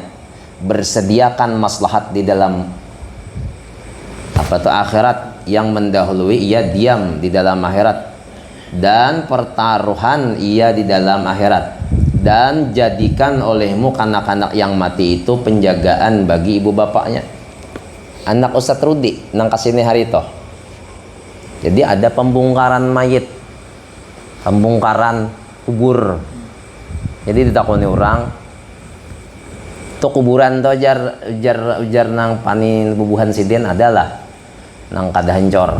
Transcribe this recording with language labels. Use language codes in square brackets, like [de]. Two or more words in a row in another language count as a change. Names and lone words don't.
[id] Bersediakan maslahat di dalam apa tuh akhirat, yang mendahului ia diam di dalam akhirat, dan pertaruhan ia di dalam akhirat. Dan jadikan olehmu kanak-kanak yang mati itu penjagaan bagi ibu bapaknya. [bjn] Anak Ustadz Rudi nang kasini hari itu. [id] Jadi ada pembongkaran mayit, pembongkaran kubur. [bjn] Jadi ditakoni orang, tuh kuburan tuh jar nang panin bubuhan sidin adalah nang kada hancur.